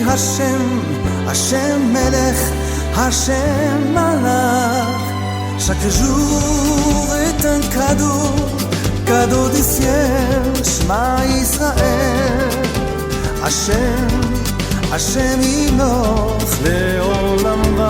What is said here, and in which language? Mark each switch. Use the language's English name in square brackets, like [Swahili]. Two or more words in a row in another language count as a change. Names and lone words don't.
[Hebrew] השם, השם מלך, השם מלך, [French] chaque jour est un cadeau, cadeau du ciel, [Hebrew] שמע ישראל, השם, השם ימלוך לעולם